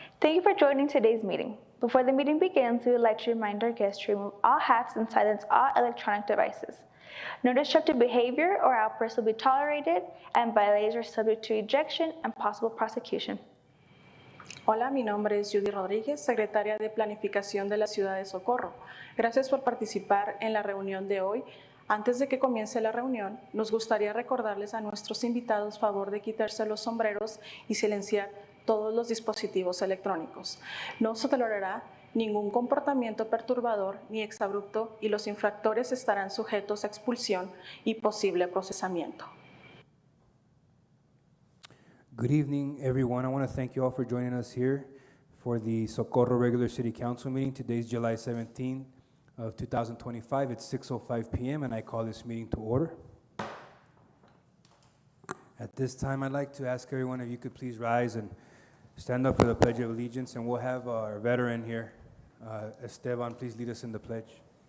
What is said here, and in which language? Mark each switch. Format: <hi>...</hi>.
<en>Thank you for joining today's meeting. Before the meeting begins, we would like to remind our guests to remove all hats and silence all electronic devices. No destructive behavior or outbursts will be tolerated, and violators are subject to ejection and possible prosecution.</en> <es>Hola, mi nombre es Judy Rodríguez, secretaria de Planificación de la Ciudad de Socorro. Gracias por participar en la reunión de hoy. Antes de que comience la reunión, nos gustaría recordarles a nuestros invitados favor de quitarse los sombreros y silenciar todos los dispositivos electrónicos. No se tolerará ningún comportamiento perturbador ni exabrupto y los infractores estarán sujetos a expulsión y posible procesamiento.</es> <en>Good evening, everyone. I want to thank you all for joining us here for the Socorro Regular City Council meeting. Today is July 17th of 2025. It's 6:05 p.m. and I call this meeting to order. At this time, I'd like to ask everyone if you could please rise and stand up for the Pledge of Allegiance, and we'll have our veteran here, Esteban, please lead us in the pledge.</en>